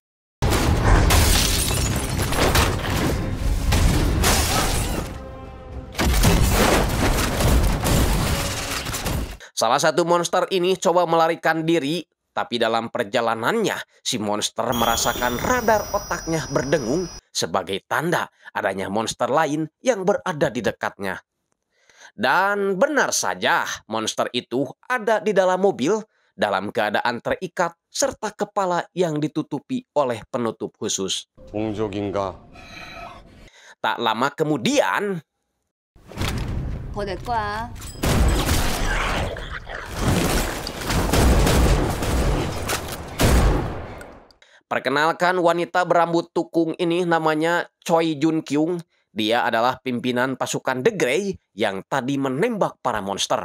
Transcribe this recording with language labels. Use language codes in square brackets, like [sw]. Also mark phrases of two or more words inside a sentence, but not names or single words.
[id] Salah satu monster ini coba melarikan diri, tapi dalam perjalanannya, si monster merasakan radar otaknya berdengung sebagai tanda adanya monster lain yang berada di dekatnya. Dan benar saja, monster itu ada di dalam mobil dalam keadaan terikat serta kepala yang ditutupi oleh penutup khusus. [ko] 동족인가? [id] Tak lama kemudian, [ko] 더 내 거야. [id] perkenalkan wanita berambut tukung ini namanya Choi Jun Kyung. Dia adalah pimpinan pasukan The Grey yang tadi menembak para monster.